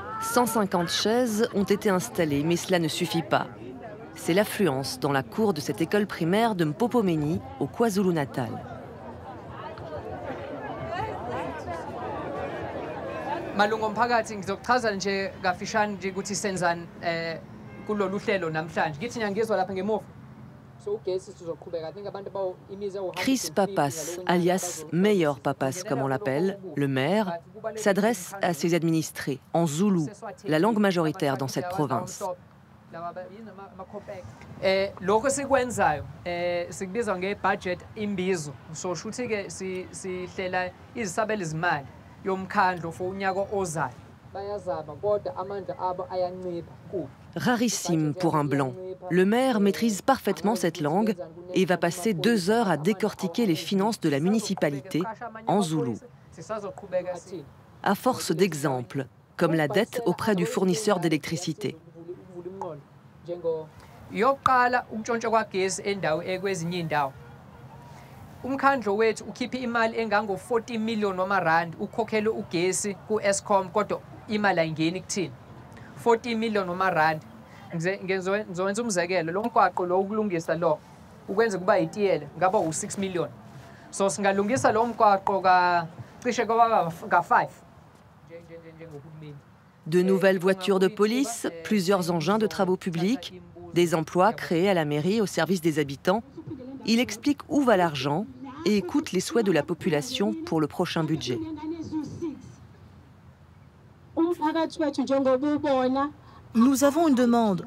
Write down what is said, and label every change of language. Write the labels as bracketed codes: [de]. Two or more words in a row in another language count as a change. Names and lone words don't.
[fr] 150 chaises ont été installées, mais cela ne suffit pas. C'est l'affluence dans la cour de cette école primaire de Mpopomeni, au KwaZulu-Natal. [zu] Malunga omphakathi ngizokuchaza nje kafishane nje ukuthi senzani kulolu hlelo namhlanje. Ngithi ngiyangizwa lapha ngemuva. So ugesi sizoqhubeka. [en] I think [zu] abantu bawo imize [fr] Chris Pappas, alias Mayor Pappas comme on l'appelle, le maire, s'adresse à ses administrés en zoulou, la langue majoritaire dans cette province. [zu] Lokho sikwenzayo sikubiza ngebudget imbizo. So shuthi ke sihlela izisabelo izimali yomkhandlo for unyaka ozayo. Bayazama kodwa amandla abo ayancipha kubi. [fr] Rarissime pour un blanc. Le maire maîtrise parfaitement cette langue et va passer 2 heures à décortiquer les finances de la municipalité en zoulou. À force d'exemples, comme la dette auprès du fournisseur d'électricité. [zu] Yokuqala ukuntshontsha kwagesi endawo ekwezinye indawo. Umkhandlo wethu ukhipha imali engango 40 million wamarandi ukhokhele ugesi ku-Eskom kodwa imali ayingeni kuthina. 40 million wamarandi. Ngizowenza umzekelo lo mgwaqo lo ukulungisa lo ukwenza kuba itiyele ngaba u6 million. So singalungisa lo mgwaqo cishe kwaba ka5. [fr] De nouvelles voitures de police, plusieurs engins de travaux publics, des emplois créés à la mairie au service des habitants. Il explique où va l'argent et écoute les souhaits de la population pour le prochain budget. Nous avons une demande.